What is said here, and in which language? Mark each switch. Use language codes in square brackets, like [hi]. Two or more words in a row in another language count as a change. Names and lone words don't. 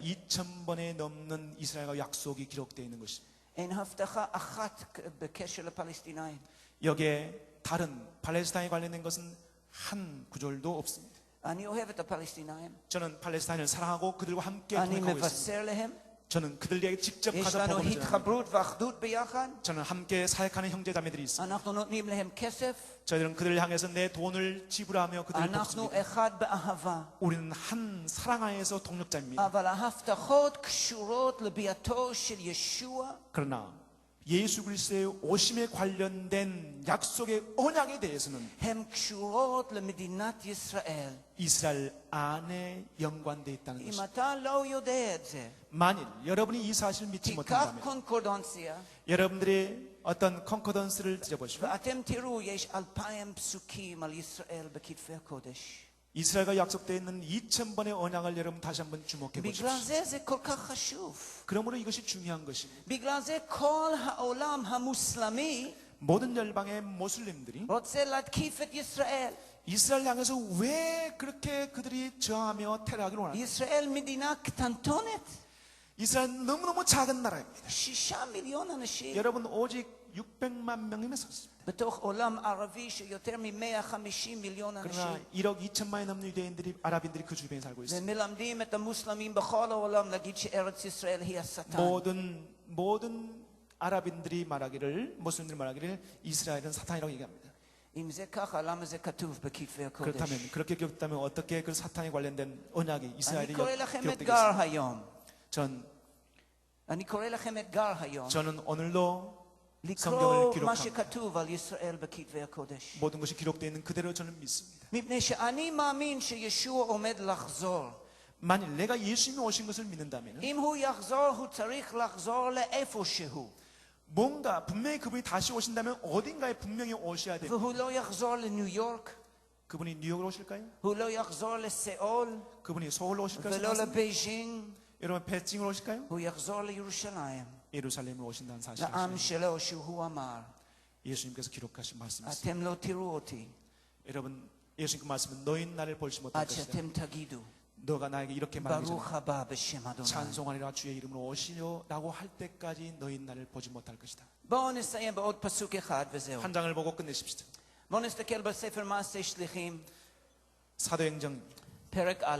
[ko] 성경에는 2000번에 넘는 이스라엘과 약속이 기록되어 있는 것입니다. [he] אין הבטחה אחת בקשר לפלסטינאים. [ko] 여기에 다른 팔레스타인에 관련된 것은 한 구절도 없습니다. [he] אני אוהב את הפלסטינאים. [ko] 저는 팔레스타인을 사랑하고 그들과 함께 [he] אני [ko] 동행하고 있습니다. [he] מבשר להם. [ko] 저는 그들에게 직접 [he] יש [ko] 가서 [he] לנו [ko] 복음을 전합니다. [he] התחברות ואחדות ביחד. [ko] 저는 함께 사역하는 형제자매들이 있습니다. [he] אנחנו נותנים להם כסף. [ko] 저희들은 그들을 향해서 내 돈을 지불하며 그들을 [he] אנחנו [ko] 돕습니다. [he] אחד באהבה. [ko] 우리는 한 사랑 안에서 동력자입니다. [he] אבל ההבטחות קשורות לביאתו של ישוע. [ko] 그러나 예수 그리스도의 오심에 관련된 약속의 언약에 대해서는 [he] הן קשורות למדינת ישראל. [ko] 이스라엘 안에 연관되어 있다는 [he] אם [ko] 것입니다. [he] אתה לא יודע את זה, [ko] 만일 여러분이 이 사실을 믿지 [he] תיקח [ko] 못한다면 [he] קונקורדנציה, [ko] 여러분들이 어떤 컨코던스를 뒤져보시고 [he] ואתם תראו, יש 2,000 פסוקים על ישראל בכתבי הקודש. [ko] 이스라엘과 약속되어 있는 2000번의 언약을 여러분 다시 한번 주목해 [he] בגלל [ko] 보십시오. [he] זה זה כל כך חשוב. [ko] 그러므로 이것이 중요한 것입니다. [he] בגלל זה כל העולם המוסלמי [ko] 모든 열방의 모슬림들이 [he] רוצה להתקיף את ישראל. [ko] 이스라엘 향해서 왜 그렇게 그들이 저항하며 테러하기를 원합니까? [he] ישראל מדינה קטנטונת. [ko] 이스라엘은 너무너무 작은 나라입니다. [he] 6 מיליון אנשים. [ko] 여러분 오직 600만 명이면 섰습니다. [he] בתוך עולם ערבי שיותר מ-150 מיליון [ko] 그러나 [he] אנשים. [ko] 1억 2천만이 넘는 유대인들이 아랍인들이 그 주변에 살고 있습니다. [he] ומלמדים את המוסלמים בכל העולם להגיד שארץ ישראל היא השטן. [ko] 모든 아랍인들이 말하기를 모슬림들이 말하기를 이스라엘은 사탄이라고 얘기합니다. [he] אם זה ככה, למה זה כתוב בכתבי הקודש? [ko] 그렇다면 그렇게 기록되면 어떻게 그 사탄에 관련된 언약이 이스라엘이 [he] אני קורא לכם אתגר [ko] 기록되겠습니까? [he] היום. אני קורא לכם אתגר היום. [ko] 저는 오늘도 [he] לקרוא [ko] 성경을 [he] מה [ko] 기록합니다. [he] שכתוב על ישראל בכתבי הקודש. [ko] 모든 것이 기록되어 있는 그대로 저는 믿습니다. [he] מפני שאני מאמין שישוע עומד לחזור. [ko] 만일 내가 예수님이 오신 것을 믿는다면 [he] אם הוא יחזור, הוא צריך לחזור לאיפה שהוא. [ko] 뭔가 분명히 그분이 다시 오신다면 어딘가에 분명히 오셔야 돼요. [he] והוא לא יחזור לניו יורק, [ko] 그분이 뉴욕으로 오실까요? [he] הוא לא יחזור לסיאול, [ko] 그분이 서울로 오실까요? [he] ולא לבייג'ינג, [ko] 여러분 베징으로 오실까요? [he] הוא יחזור לירושלים, [ko] 예루살렘으로 오신다는 사실을 [he] לעם [ko] 아십니까? [he] שלו שהוא אמר, [ko] 예수님께서 기록하신 말씀입니다. [he] אתם לא תראו אותי [ko] 여러분 예수님 그 말씀은 너희는 나를 볼지 못할 [he] עד [ko] 것이다. [he] שאתם תגידו, [ko] 너가 나에게 이렇게 말하기 전에 [he] ברוך הבא בשם אדוני. [ko] 찬송하리라 주의 이름으로 오시려라고 할 때까지 너희는 나를 보지 못할 것이다. [he] בואו נסיים בעוד פסוק אחד וזהו. [ko] 한 장을 보고 끝내십시오. [he] בואו נסתכל בספר מעשי שליחים, [ko] 사도행전 [he] פרק א'.